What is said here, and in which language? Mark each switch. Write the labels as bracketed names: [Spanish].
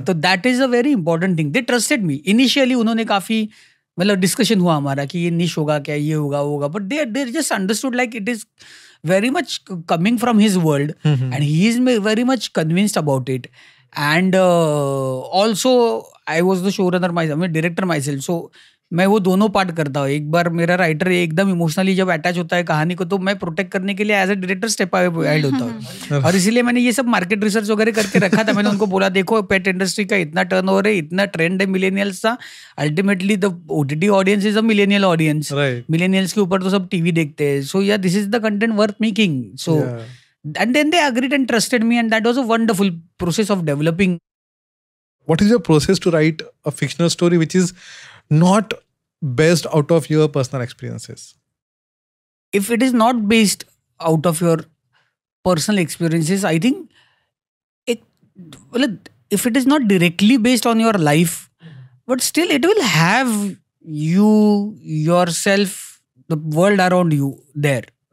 [English] तो that is a very important thing. They trusted me. Initially [Hindi] उन्होंने काफी मतलब डिस्कशन हुआ हमारा कि ये निश होगा क्या, ये होगा, [English] but they just understood like it is very much coming from his world, and he is very much convinced about it. And also I was the showrunner myself, मैं director myself, so [Hindi] मैं वो दोनों part करता हूँ. एक बार मेरा writer एकदम emotionally जब अटैच होता है कहानी को, तो मैं प्रोटेक्ट करने के लिए [English] as a director step ahead [Hindi] होता हूँ. और इसीलिए मैंने ये सब मार्केट रिसर्च वगैरह करके रखा था. मैंने उनको बोला, देखो पेट इंडस्ट्री का इतना टर्नओवर है, इतना ट्रेंड है मिलेनियल्स का, [English] Ultimately the OTT audience is a millennial audience. [Hindi] Millennials के ऊपर तो सब टीवी देखते हैं. [English] So yeah this is the content worth making. So and then they agreed and trusted me, and that was a wonderful process of developing. What is your process to write a fictional story which is not based out of your personal experiences? If it is not based out of your personal experiences. I think if it is not directly based on your life, but still it will have you, yourself, the world around you there.